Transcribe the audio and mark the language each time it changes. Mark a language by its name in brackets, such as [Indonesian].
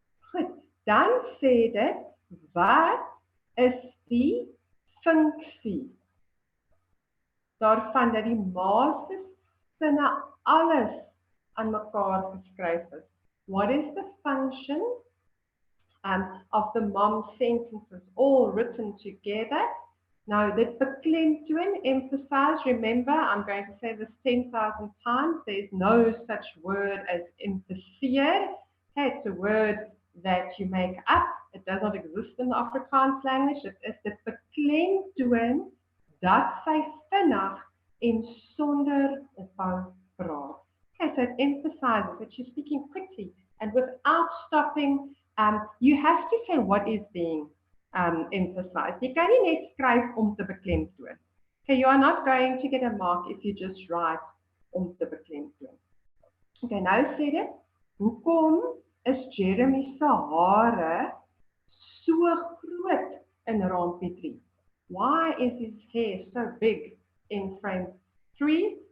[Afrikaans] Goed, dan sê dit, wat is die funksie daarvan dat die ma se sinne alles aan mekaar geskryf is? [English] What is the function of the mom sentences all written together? Now, this beklemtoon, emphasize, remember, I'm going to say this 10,000 times, there's no such word as emphasier. Okay, it's a word that you make up. It does not exist in the Afrikaans language. It is the [Afrikaans] beklemtoon dat sy vinnig en sonder ophou praat. [English] Okay, so it emphasizes that she's speaking quickly and without stopping. You have to say what is being emphasized. [Afrikaans] Jy kan nie net skryf om te beklemtoon. [English] Okay, you are not going to get a mark if you just write om te beklemtoon. [Afrikaans] Okay, nou sê dit, hoekom is Jeremy se hare so groot in raampie 3? [English] Why is his hair so big in frame 3?